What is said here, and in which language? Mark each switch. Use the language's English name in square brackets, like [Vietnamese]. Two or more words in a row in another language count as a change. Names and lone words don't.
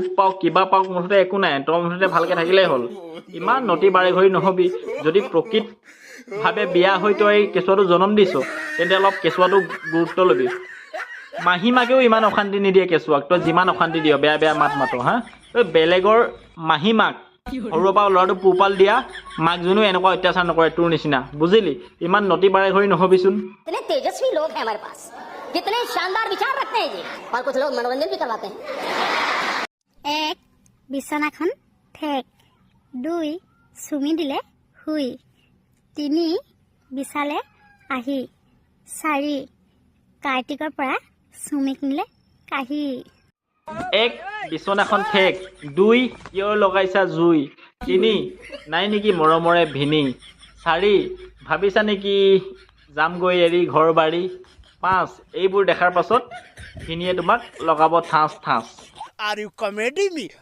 [Assamese] পাওক কিবা পাওক মুঠতে একো নাই তই মুঠতে ভালকৈ থাকিলেই হ'ল ইমান নটি বাৰে ঘড়ী নহবি যদি প্ৰকৃতভাৱে বিয়া হৈ তই কেঁচুৱাটো জন্ম দিছ তেন্তে অলপ কেঁচুৱাটোক গুৰুত্ব ল'বি মাহীমাকেও ইমান অশান্তি নিদিয়ে কেঁচুৱাক তই যিমান অশান্তি দিয় বেয়া বেয়া মাত মাতো হা তই বেলেগৰ মাহীমাক সৰুৰ পৰা ল'ৰাটো পোহপাল দিয়া মাকজনীও এনেকুৱা অত্যাচাৰ নকৰে তোৰ নিচিনা বুজিলি ইমান নটি বাৰে ঘড়ী নহবিচোন [Hindi] इतने तेजस्वी लोग हैं हमारे पास कितने शानदार विचार रखते हैं जी और कुछ लोग मनोरंजन भी करवाते हैं [Assamese] एक বিছনাখন ঠেক দুই চুমি দিলে শুই তিনি বিছালে আহি চাৰি কাৰ্তিকৰ পৰা চুমিক নিলে কাহি এক বিচনাখন ঠেক দুই কিয় লগাইছা জুই তিনি নাই নেকি মৰমৰে ভিনী চাৰি ভাবিছা নেকি যামগৈ এৰি ঘৰ বাৰী পাঁচ এইবোৰ দেখাৰ পাছত ভিনীয়ে তোমাক লগাব ঠাঁচ [English] are you comedy me